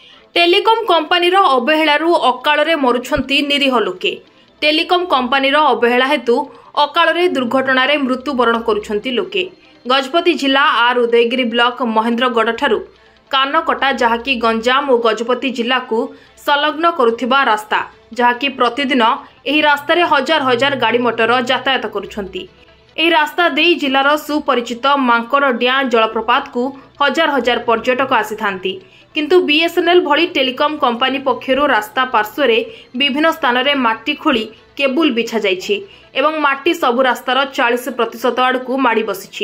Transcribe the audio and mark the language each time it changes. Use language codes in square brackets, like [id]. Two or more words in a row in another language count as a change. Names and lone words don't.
[or] ଟେଲିକମ କମ୍ପାନୀର ଅବହେଳୁ ଅକାଳ ମରୁଛନ୍ତି ନିରୀହ ଲୋକେ। ଟେଲିକମ କମ୍ପାନୀର ଅବହେଳା ହେତୁ ଅକାଳ ଦୁର୍ଘଟଣା ମୃତ୍ୟୁବରଣ କରୁଛନ୍ତି ଲୋକେ। ଗଜପତି ଜିଲ୍ଲା ଆର ଉଦୟଗିରି ବ୍ଲକ ମହେନ୍ଦ୍ରଗଡ଼ ଠାରୁ କାନକଟା ଯାହାକି ଗଞ୍ଜାମ ଓ ଗଜପତି ଜିଲ୍ଲା କୁ ସଂଲଗ୍ନ କରୁଥିବା ରାସ୍ତା, ଯାହାକି ପ୍ରତିଦିନ ଏହି ରାସ୍ତା ରେ ହଜାର ହଜାର ଗାଡ଼ି ମୋଟର ଯାତାୟାତ କରୁଛନ୍ତି। ଏହି ରାସ୍ତା ଦେଇ ଜିଲ୍ଲାର ସୁପରିଚିତ ମାଙ୍କଡ଼ ଡିଆ ଜଳପ୍ରପାତ କୁ ହଜାର ହଜାର ପର୍ଯ୍ୟଟକ ଆସିଥାନ୍ତି, କିନ୍ତୁ ବିଏସଏନଏଲ ଭଳି ଟେଲିକମ କମ୍ପାନୀ ପକ୍ଷରୁ ରାସ୍ତା ପାର୍ଶ୍ୱ ବିଭିନ୍ନ ସ୍ଥାନ ମେଁ ମାଟି ଖୋଳି କେବୁଲ ବିଛା ଯାଇଛି ଏବଂ ମାଟି ସବୁ ରାସ୍ତାର 40% ଆଡ଼କୁ ମାଡ଼ି ବସିଛି।